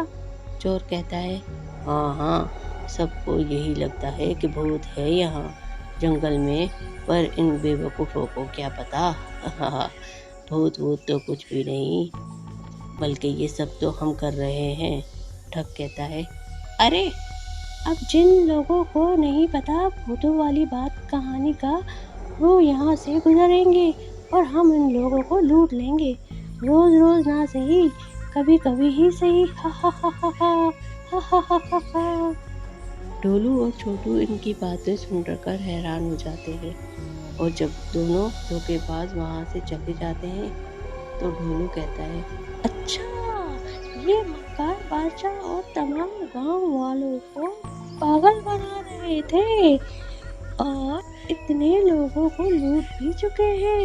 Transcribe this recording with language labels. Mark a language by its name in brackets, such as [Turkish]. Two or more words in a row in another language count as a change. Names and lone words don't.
[Urdu] چور کہتا ہے، ہاں ہاں، سب کو یہی لگتا ہے کہ بھوت ہے یہاں جنگل میں، پر ان بے وقوفوں کو کیا پتا، بھوت تو کچھ بھی نہیں، بلکہ یہ سب تو ہم کر رہے ہیں۔ ٹھگ کہتا ہے، ارے اب جن لوگوں کو نہیں پتا بھوتوں والی بات کہانی کا، وہ یہاں سے گزریں گے اور ہم ان لوگوں کو لوٹ لیں گے، روز روز نہ صحیح، کبھی کبھی ہی صحیح، ہا ہا ہا ہا ہا ہا ہا ہا ہا ہا۔ ڈھولو اور چھوٹو ان کی باتیں سن کر حیران ہو جاتے ہیں اور جب دونوں دھوکے باز وہاں سے چلے جاتے ہیں تو ڈھولو کہتا ہے، اچھا، یہ مکار بادشاہ اور تمام گاؤں والوں کو پاگل بنا رہے تھے اور اتنے لوگوں کو لوٹ بھی چکے ہیں۔